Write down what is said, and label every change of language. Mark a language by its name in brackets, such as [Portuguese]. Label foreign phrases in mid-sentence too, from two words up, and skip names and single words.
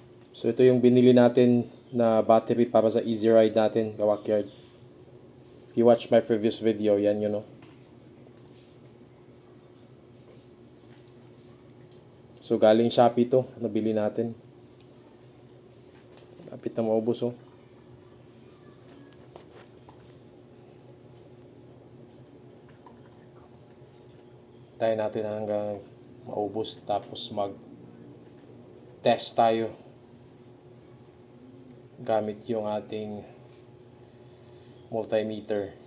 [Filipino] So ito yung binili natin na battery para sa easy ride natin, Kawakyard. [English] If you watch my previous video, [Filipino] yan yun, no? So galing Shopee to, nabili natin. Lapit na maubos, oh. Tayo natin hanggang maubos, tapos mag test tayo gamit yung ating multimeter.